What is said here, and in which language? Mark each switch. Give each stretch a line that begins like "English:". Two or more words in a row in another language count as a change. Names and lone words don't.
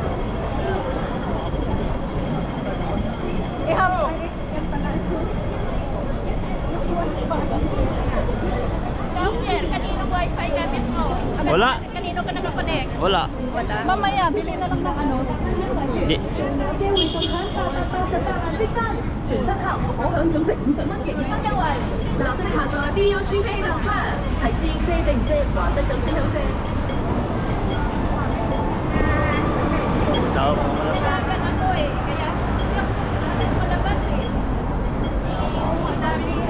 Filipino: Ihap. Yan pala. Jeff, kanino wifi gamit mo? Wala. Kanino ka nakakonect? Wala. Wala. Mamaya, bili na lang ng ano. Di.
Cantonese: 全身卡可享總值50蚊嘅現身優惠，立即下載 BUCP The Plan，係試借定唔借還得到先好借。
Filipino: Tao. Nilagan ako eh. Kaya, hindi ako malabas eh. Sabi,